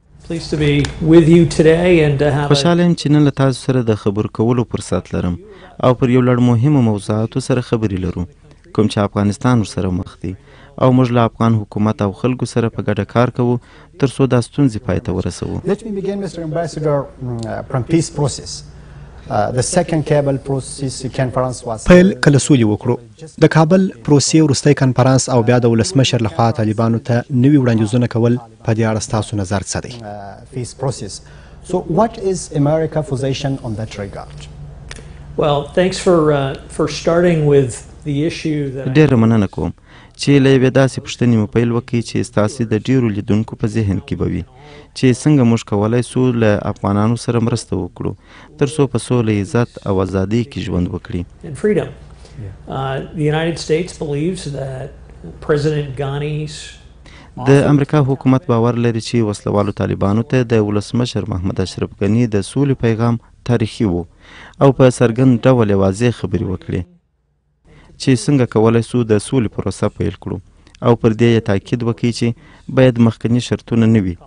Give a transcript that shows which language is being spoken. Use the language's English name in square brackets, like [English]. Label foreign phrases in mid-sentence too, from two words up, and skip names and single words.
[Pashto] خوشحاله یم چې نن له تاسو سره د خبرو کولو فرصت لرم او پر یو لړ مهمو موضوعاتو سره خبرې لرو کوم چې افغانستان ورسره مخ دی او موږ له افغان حکومت او خلکو سره په ګډه کار کوو تر څو دا ستونزې پای ته ورسوو. [English] Let me begin, Mr. Ambassador, from peace process. The second Kabul process conference was [Pashto] پیل کله سولې وکړو. د کابل پروسې وروستی کنفرانس او بیا د ولسمشر لخوا طالبانو ته نوي وړاندیزونه کول په دې اړه ستاسو نظر څه دی؟ [English] peace process. So what is America's position on that regard? Well, thanks for starting with the issue that [Pashto] ډېره مننه کوم چې له یوې داسې پوښتنې مو پیل وکړي چې ستاسې د ډېرو لیدونکو په ذهن کې به وي چې څنګه موږ کولی سو له افغانانو سره مرسته وکړو تر څو په سوله، عزت او ازادۍ کې ژوند وکړي. [English] and freedom. The United States believes that President Ghani's [Pashto] د امریکا حکومت باور لري چې وسلوالو طالبانو ته د ولسمشر محمد اشرف غني د سولې پیغام تاریخي و او په څرګند ډول یې واضح خبرې وکړې چې څنګه کولی سو د سولې پروسه پیل کړو او پر دې یې تاکید وکړي چې باید مخکني شرطونه نه وي.